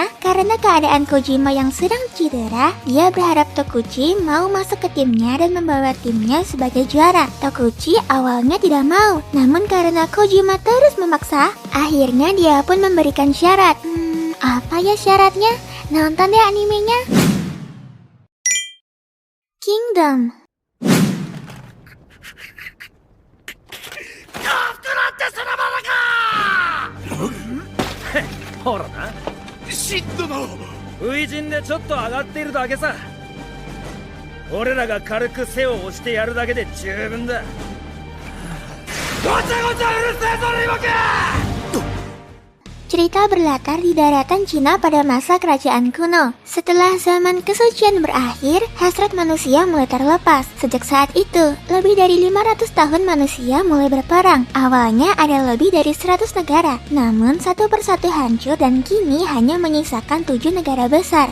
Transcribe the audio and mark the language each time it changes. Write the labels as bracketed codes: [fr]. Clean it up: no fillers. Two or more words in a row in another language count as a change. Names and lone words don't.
[id] Karena keadaan Kojima yang sedang cedera, dia berharap Tokuchi mau masuk ke timnya dan membawa timnya sebagai juara. Tokuchi awalnya tidak mau, namun karena Kojima terus memaksa, akhirnya dia pun memberikan syarat. Apa ya syaratnya? Nonton deh animenya. Kingdom. [ja] ほらな、シッドの初陣でちょっと上がっているだけさ。俺らが軽く背を押してやるだけで十分だ。ごちゃごちゃうるせえぞリボケ！ [id] Cerita berlatar di daratan Cina pada masa kerajaan kuno. Setelah zaman kesucian berakhir, hasrat manusia mulai terlepas. Sejak saat itu, lebih dari 500 tahun manusia mulai berperang. Awalnya ada lebih dari 100 negara, namun satu persatu hancur dan kini hanya menyisakan 7 negara besar.